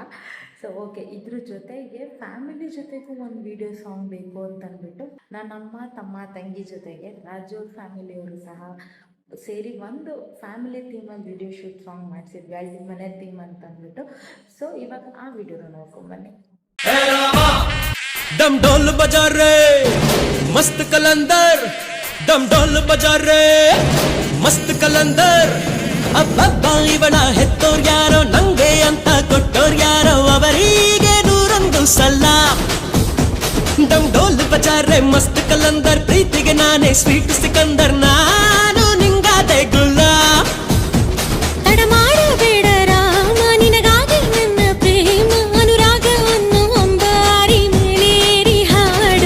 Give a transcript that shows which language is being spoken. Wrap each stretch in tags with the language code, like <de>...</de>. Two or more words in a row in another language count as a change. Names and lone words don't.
<en>so okay,</en> <kn>ಇದ್ರ ಜೊತೆಗೆ ಫ್ಯಾಮಿಲಿ ಜೊತೆಗೂ ಒಂದು</kn> <en>video song</en> <kn>ಬೇಕು ಅಂತ ಅಂದ್ಬಿಟ್ಟು ನನ್ನ ಅಮ್ಮ ತಮ್ಮ ತಂಗಿ ಜೊತೆಗೆ ರಾಜು ಫ್ಯಾಮಿಲಿಯವರು ಸಹ ಸೇರಿ ಒಂದು ಫ್ಯಾಮಿಲಿ ಥೀಮಲ್ಲಿ</kn> <en>video shoot song</en> <kn>ಮಾಡಿಸಿದ್ವಿ, ಹಳ್ಳಿ ಮನೆ ಥೀಮ್ ಅಂತ ಅಂದ್ಬಿಟ್ಟು. ಸೊ ಇವಾಗ ಆ ವಿಡಿಯೋನ ನೋಡ್ಕೊಂಬನ್ನಿ.</kn> <hi>डम ढोल बजा रे मस्त कलंदर, डम ढोल बजा रे मस्त कलंदर.</hi> <kn>ಅಬ್ಬಬ್ಬ ಇವನ ಹೆತ್ತೋರ್ ಯಾರೋ ನಂಗೆ ಅಂತ ಕೊಟ್ಟೋರ್ ಯಾರೋ ಅವರಿಗೆ ನೂರೊಂದು ಸಲ.</kn> <hi>डम ढोल बजा रे मस्त कलंदर,</hi> <kn>ಪ್ರೀತಿಗೆ ನಾನೇ ಸ್ವೀಟ್ ಸಿಕಂದರ್, ನಾನು ನಿಂಗಾದೆ ಗುಲ್ಲಾ. ತಡ ಮಾಡಬೇಡ ರಾಮ, ನಿನಗಾಗಿ ನನ್ನ ಪ್ರೇಮ ಅನುರಾಗವನ್ನು ಅಂಬಾರಿ ಮೇಲೇರಿ ಹಾಡು.</kn>